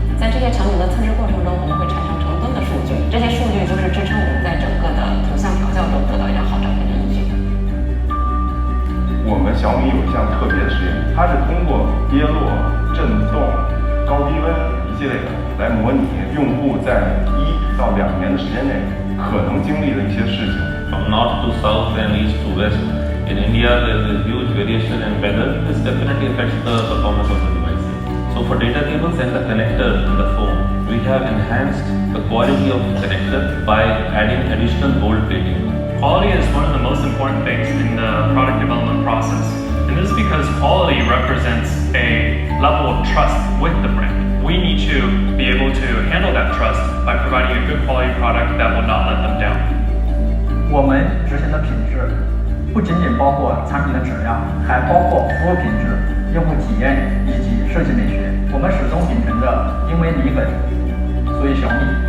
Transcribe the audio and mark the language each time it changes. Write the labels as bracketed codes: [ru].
[zh] 在这些场景的测试过程中，我们会产生成吨的数据，这些数据就是支撑我们在整个的图像调教中得到一张好照片的依据。我们小米有一项特别的实验，它是通过跌落、震动、高低温一系列的来模拟用户在1到2年的时间内可能经历的一些事情。 [en] North to south and east to west. In India, there is a huge variation in weather. This definitely affects the performance of the devices. So for data cables and the connector in the phone, we have enhanced the quality of the connector by adding additional gold plating. Quality is one of the most important things in the product development process. And this is because quality represents a level of trust with the brand. We need to be able to handle that trust by providing a good quality product that will not let them down. [zh] 我们执行的品质不仅仅包括产品的质量，还包括服务品质、用户体验以及设计美学。我们始终秉承着因为米粉，所以小米。